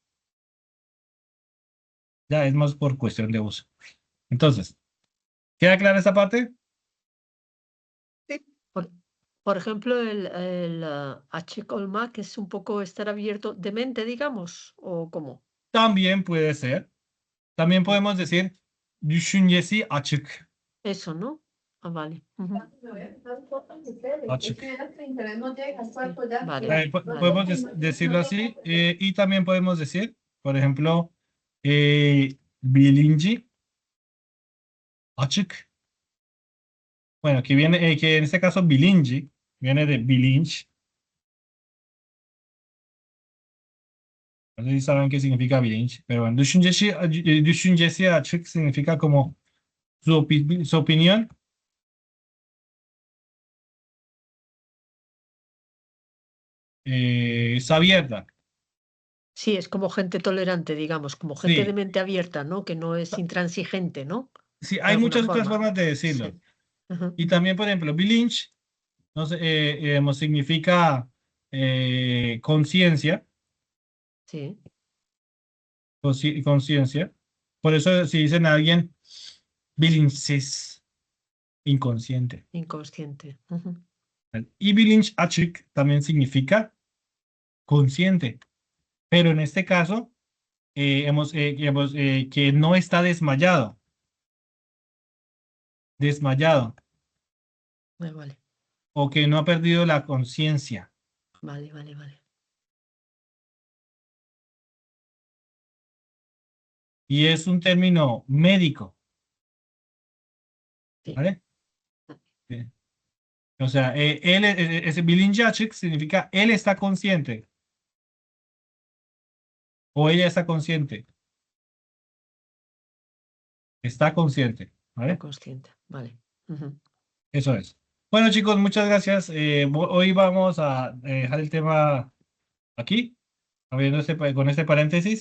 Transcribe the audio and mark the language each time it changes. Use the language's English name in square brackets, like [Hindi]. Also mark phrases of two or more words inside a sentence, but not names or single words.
[Spanish] Ya es más por cuestión de uso. Entonces, ¿queda clara esta parte? Sí, Por, por ejemplo, Achicolma, que es un poco estar abierto de mente, digamos, o cómo. También puede ser. También podemos decir [Turkish] düşüncesi açık. [Spanish] Eso, ¿no? Ah, vale. Ujú. Açık. Sí, vale, Podemos vale. decirlo así. Y también podemos decir, por ejemplo, [Turkish] bilinci açık. [Spanish] Bueno, que en este caso bilinci viene de bilinç. No sé si saben qué significa bilinç, pero bueno, [Turkish] düşüncesi açık [Spanish] significa como su opinión es abierta. Sí, es como gente tolerante, digamos, como gente de Sí, mente abierta, ¿no? Que no es intransigente, ¿no? sí, De hay alguna muchas otras forma. formas de decirlo. Sí. Ujú. Y también, por ejemplo, bilinç no sé, significa conciencia, Sí, conciencia. Por eso si dicen a alguien bilinçsiz, inconsciente. inconsciente. Ujú. Y [Turkish] bilinç açık [Spanish] también significa consciente. Pero en este caso, que no está desmayado. Desmayado. Vale, O que no ha perdido la conciencia. vale, vale, vale. Y es un término médico. Sí. ¿Vale? Sí. O sea, ese [Turkish] bilinç açık [Spanish] significa él está consciente. O ella está consciente. Está consciente. Está ¿Vale? consciente. Vale. Ujú. Eso es. Bueno, chicos, muchas gracias. Hoy vamos a dejar el tema aquí, abriendo con este paréntesis.